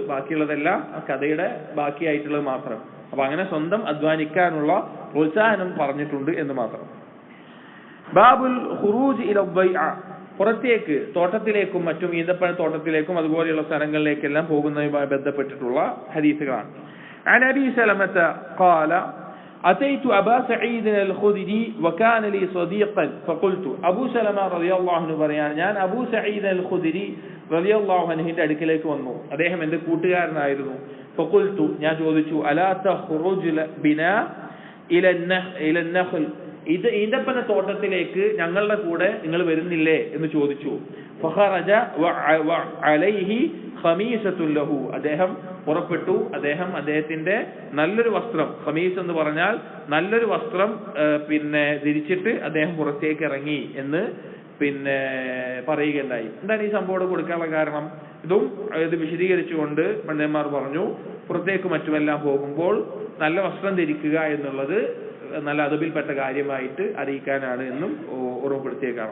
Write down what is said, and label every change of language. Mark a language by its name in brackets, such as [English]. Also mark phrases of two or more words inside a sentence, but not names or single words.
[Malayalam] ബാക്കിയുള്ളതെല്ലാം ആ കഥയുടെ ബാക്കിയായിട്ടുള്ളത് മാത്രം. അപ്പൊ അങ്ങനെ സ്വന്തം അധ്വാനിക്കാനുള്ള പ്രോത്സാഹനം പറഞ്ഞിട്ടുണ്ട് എന്ന് മാത്രം. [Arabic] باب الخروج إلى بيع, [Malayalam] പുറത്തേക്ക് തോട്ടത്തിലേക്കും മറ്റും ഈന്തപ്പഴ തോട്ടത്തിലേക്കും അതുപോലെയുള്ള സ്ഥലങ്ങളിലേക്കെല്ലാം പോകുന്നതുമായി ബന്ധപ്പെട്ടിട്ടുള്ള ഹദീസുകളാണ്. [Arabic] عن أبي سلمة قال أتيت أبا سعيد الخدري وكان لي صديقا فقلت أبو سلمة رضي الله عنه [Malayalam] പറയാൻ ഞാൻ അബൂ സഈദ് അൽ ഖുദരി റളിയല്ലാഹു അൻഹുവിന്റെ അടുക്കലേക്ക് വന്നു. അദ്ദേഹം എന്റെ കൂട്ടുകാരനായിരുന്നു. [Arabic] فقلت [Malayalam] ഞാൻ ചോദിച്ചു [Arabic] ألا تخرج بنا إلى النخل, [Malayalam] ഇത് ഈന്തപ്പന തോട്ടത്തിലേക്ക് ഞങ്ങളുടെ കൂടെ നിങ്ങൾ വരുന്നില്ലേ എന്ന് ചോദിച്ചു. [Arabic] فخرج وعليه خميسة له, [Malayalam] അദ്ദേഹം പുറപ്പെട്ടു. അദ്ദേഹത്തിന്റെ നല്ലൊരു വസ്ത്രം, ഖമീസ് എന്ന് പറഞ്ഞാൽ നല്ലൊരു വസ്ത്രം ധരിച്ചിട്ട് അദ്ദേഹം പുറത്തേക്ക് ഇറങ്ങി എന്ന് പറയുകയുണ്ടായി. എന്താണ് ഈ സംഭവം കൊടുക്കാനുള്ള കാരണം? ഇത് വിശദീകരിച്ചുകൊണ്ട് പണ്ഡിതന്മാർ പറഞ്ഞു, പുറത്തേക്ക് മറ്റുമെല്ലാം പോകുമ്പോൾ നല്ല വസ്ത്രം ധരിക്കുക എന്നുള്ളത് നല്ല അദബിൽപ്പെട്ട കാര്യമായിട്ട് അറിയിക്കാനാണ് എന്നും ഓർമ്മപ്പെടുത്തിയേക്കാണ്.